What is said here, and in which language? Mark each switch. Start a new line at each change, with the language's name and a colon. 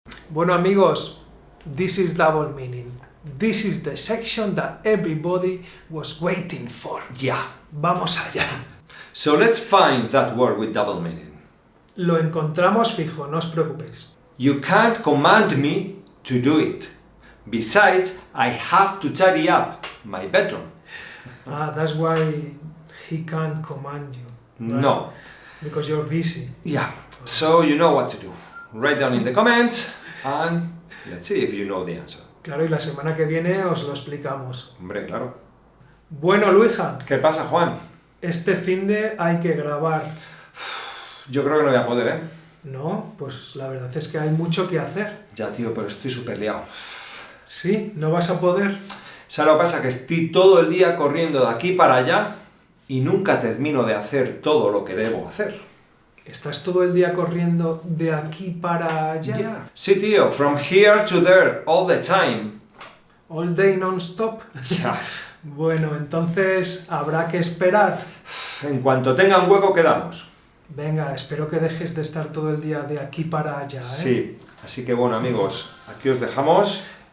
Spanish: Bueno amigos,
English: this is double meaning. This is the section that everybody was waiting for. Yeah.
Spanish: Vamos allá.
English: So let's find that word with double meaning.
Spanish: Lo encontramos fijo, no os preocupéis.
English: You can't command me to do it. Besides, I have to tidy up my bedroom. Ah, that's why he can't command you. right? No. Because you're busy. Yeah. So you know what to do. Write down in the comments and let's see if you know the answer.
Spanish: Claro, y la semana que viene os lo explicamos. Hombre, claro. Bueno, Luija, ¿Qué pasa, Juan? este finde hay que grabar. Yo creo que no voy a poder, ¿eh? No, pues la verdad es que hay mucho que hacer. Ya, tío, pero estoy súper liado. Sí, no vas a poder. ¿Sabes lo que pasa? Que estoy todo el día corriendo de aquí para allá y nunca termino de hacer todo lo que debo hacer. ¿Estás todo el día corriendo de aquí para allá? Sí, tío,
English: from here to there, all the time. All day non-stop.
Spanish: Ya. Bueno, entonces habrá que esperar. En cuanto tenga un hueco, quedamos. Venga, espero que dejes de estar todo el día de aquí para allá, ¿eh? Sí, así que bueno, amigos, aquí os dejamos.